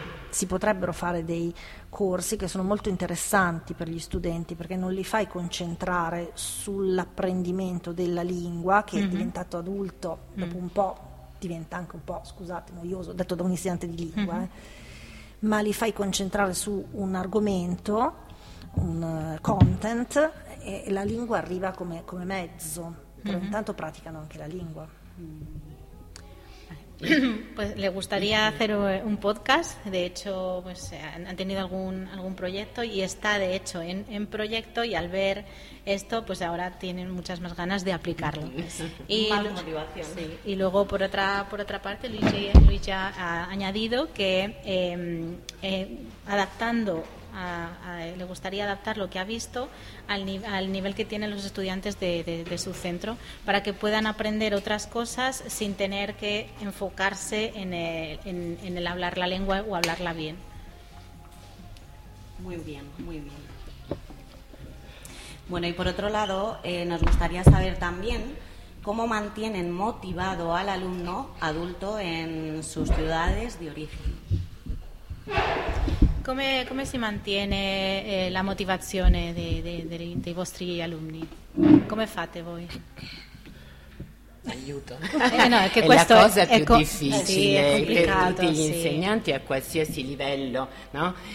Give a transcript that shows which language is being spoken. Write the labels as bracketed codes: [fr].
[it] Si potrebbero fare dei corsi che sono molto interessanti per gli studenti, perché non li fai concentrare sull'apprendimento della lingua, che è diventato adulto dopo un po', diventa anche un po', scusate, noioso, detto da un insegnante di lingua, ma li fai concentrare su un argomento, un content, e la lingua arriva come mezzo, però intanto praticano anche la lingua. [es] Pues le gustaría hacer un podcast, de hecho pues han tenido algún proyecto y está de hecho en proyecto, y al ver esto pues ahora tienen muchas más ganas de aplicarlo. Y más motivación. Sí, y luego por otra parte Luis ya ha añadido que adaptando le gustaría adaptar lo que ha visto al nivel que tienen los estudiantes de su centro, para que puedan aprender otras cosas sin tener que enfocarse en el hablar la lengua o hablarla bien. Muy bien, muy bien. Bueno, y por otro lado, nos gustaría saber también cómo mantienen motivado al alumno adulto en sus ciudades de origen. [it] Come si mantiene la motivazione dei vostri alunni? Come fate voi? Aiuto. No, è che è la cosa più difficile, sì, per tutti gli insegnanti a qualsiasi livello, no?